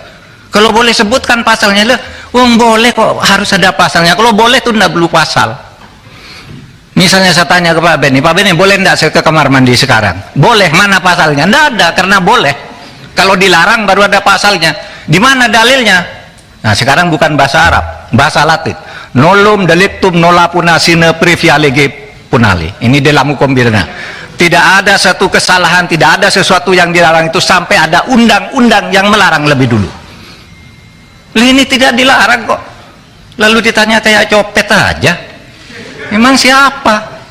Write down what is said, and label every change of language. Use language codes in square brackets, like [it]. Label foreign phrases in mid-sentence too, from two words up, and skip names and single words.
[id] Kalau boleh sebutkan pasalnya, boleh kok harus ada pasalnya. Kalau boleh tuh tidak perlu pasal. Misalnya saya tanya ke Pak Beni, boleh enggak saya ke kamar mandi sekarang? Boleh, mana pasalnya? Tidak ada, karena boleh. Kalau dilarang baru ada pasalnya. Di mana dalilnya? Nah sekarang bukan bahasa Arab, bahasa Latin. [la] Nolum delictum nolapuna sine previa lege punale. [id] Ini dalam hukum pidana. Tidak ada satu kesalahan, tidak ada sesuatu yang dilarang itu sampai ada undang-undang yang melarang lebih dulu. Ini tidak dilarang kok. Lalu ditanya kayak copet aja. Memang siapa?